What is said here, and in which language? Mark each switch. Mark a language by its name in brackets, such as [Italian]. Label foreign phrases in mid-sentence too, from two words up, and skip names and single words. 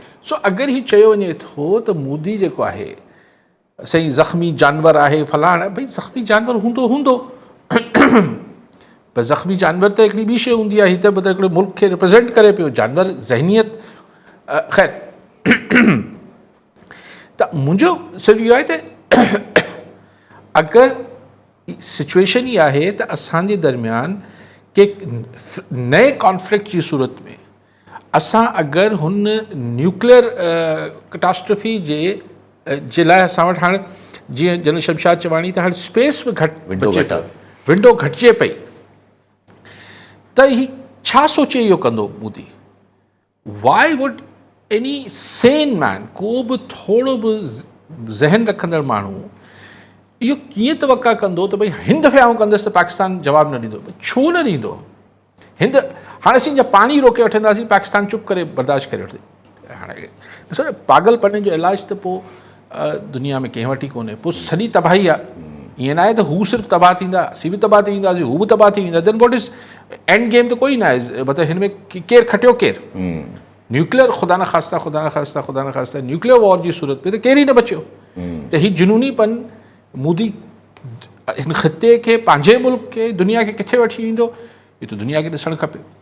[Sindhi] सो अगरि ही चयो वञे थो त मोदी जेको आहे सही ज़ख़्मी जानवर आहे फलाण, भई ज़ख़्मी जानवर हूंदो पर ज़ख़्मी जानवर त हिकिड़ी ॿी शइ हूंदी आहे। हीअ त हिकिड़े मुल्क खे रिप्रेज़ेंट करे पियो जानवर, ज़हनियत। ख़ैर त मुंहिंजो सिर्फ़ु इहो आहे त अगरि सिचुएशन ई आहे त असांजे दरमियान के नए कॉन्फ्लिक्ट जी सूरत में असां अगरि हुन [English] nuclear catastrophe [Sindhi] जे लाइ असां वटि हाणे जीअं जनरल शमशाद चवाणी त हाणे स्पेस बि विंडो घटिजे पई, त ही छा सोचे इहो कंदो मोदी? [English] why would any sane man, [Sindhi] को बि थोरो बि ज़हन रखंदड़ माण्हू इहो कीअं तवका कंदो त भई हिन दफ़े आउं कंदुसि त पाकिस्तान जवाबु न ॾींदो? छो न ॾींदो? हिंद हाणे असीं जा पाणी रोके वठंदासीं, पाकिस्तान चुप करे बर्दाश्त करे वठंदे। हाणे ॾिसो न, पागलपन जो इलाजु त पोइ दुनिया में कंहिं वटि ई कोन्हे। पोइ सॼी तबाही आहे। ईअं न आहे त हू सिर्फ़ु तबाह थींदा, असीं बि तबाह थी वेंदासीं, हू बि तबाह थी वेंदा। [English] then what is end game? [Sindhi] त कोई न आहे। मतिलबु हिन में केरु खटियो केरु? न्यूक्लियर ख़ुदा न ख़ास्ता [English] nuclear war [Sindhi] जी सूरत में त केर ई न बचियो। त हीउ जुनूनीपन मोदी हिन ख़िते खे, पंहिंजे मुल्क खे, दुनिया खे किथे वठी वेंदो, इहो त दुनिया खे ॾिसणु खपे।